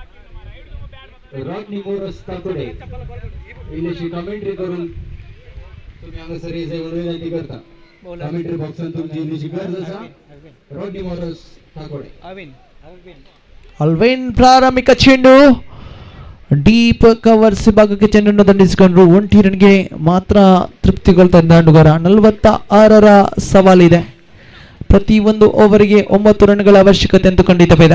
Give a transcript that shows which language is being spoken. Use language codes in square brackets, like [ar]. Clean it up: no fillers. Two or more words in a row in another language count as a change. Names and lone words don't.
[kok] रॉकनी मोरस तातोडे इलेशी कमेंट्री करून तुम्ही हांगासर येयचे म्हणून विनंती करता. कमेंट्री बॉक्सान तुमची येयची गरज आसा. रोडी मोरस ठाकोडे. [kn] ಅಲ್ವೇನ್ ಪ್ರಾರಂಭಿಕ ಚೆಂಡು [en] deep covers [kn] ಭಾಗಕ್ಕೆ ಚೆಂಡನ್ನು ದಂಡಿಸಿಕೊಂಡ್ರು. 1 ರನ್ಗೆ ಮಾತ್ರ ತೃಪ್ತಿಗೊಳ್ತಾ ಆಟಗಾರ. 46ರ ಸವಾಲಿದೆ. ಪ್ರತಿ ಒಂದು ಓವರಿಗೆ 9 ರನ್ಗಳ ಅವಶ್ಯಕತೆ ಅಂತೂ ಖಂಡಿತವಿದೆ.